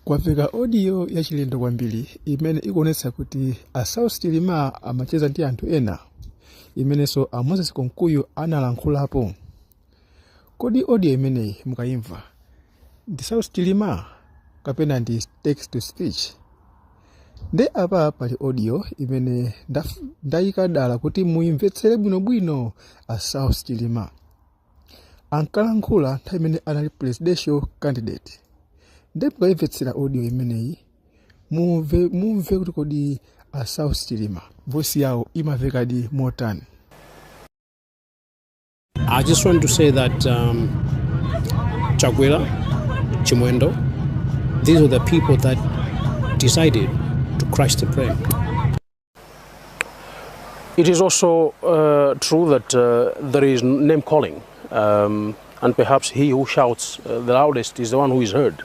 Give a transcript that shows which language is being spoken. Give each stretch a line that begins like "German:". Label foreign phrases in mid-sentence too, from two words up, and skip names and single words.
Nyanja: kwafika audio ya chilendo kwambiri imene ikuonetsa kuti a South Chilima amacheza ndi anthu ena imenenso a Moses Konkuyu analankhulapo. Kodi audio imeneyi mukayimva ndi South Chilima kapena ndi
English: text to speech?
Nyanja: Nde apa pali audio imene ndayika dala kuti muimvetsere bwinobwino a South Chilima. Ankalankhula nthawi imene anali
English: presidential candidate.
Nyanja: Nde mukayimvetsera audio imeneyi mumve kuti kodi a South Chilima voice yawo imavekadi motani.
English: I just want to say that Chakwera, Chimwendo, these are the people that decided to crush the plan. It is also true that there is name calling, and perhaps he who shouts the loudest is the one who is heard.